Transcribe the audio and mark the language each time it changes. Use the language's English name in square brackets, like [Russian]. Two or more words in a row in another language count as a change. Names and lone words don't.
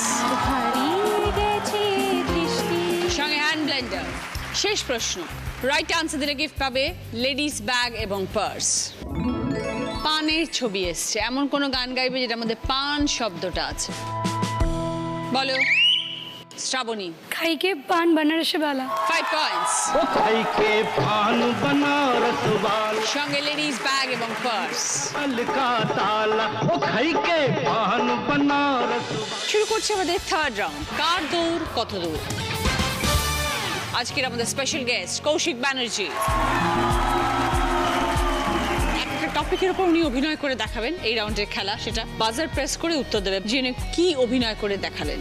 [Bangla] হারিয়ে গেছে দৃষ্টি। সঙ্গে [English] hand blender. [Bangla] শেষ প্রশ্ন, [English] right answer [Bangla] দিলে গিফট পাবে [English] ladies bag [Bangla] এবং পার্স। পানের ছবি এসছে, এমন কোন গান গাইবে যেটার মধ্যে পান শব্দটা আছে। বলো শ্রাবণী। [Hindi] खाई के पान बनारस वाला। [Bangla] 5 পয়েন্টস। [Hindi] ओ खाई के पान बनारस वाला, [Bangla] সঙ্গে [English] ladies bag [Bangla] এবং পার্স। [Hindi] का ताला, ओ खाई के पान बनारस वाला। [Bangla] শুরু করছে আমাদের [English] third round, [Bangla] কার দৌড় কত দূর। আজকের আমাদের [English] special guest [Bangla] কৌশিক ব্যানার্জি। একটা টপিকের উপর উনি অভিনয় করে দেখাবেন। এই রাউন্ডের খেলা, সেটা [English] buzzer press [Bangla] করে উত্তর দেবে যে উনি কি অভিনয় করে দেখালেন।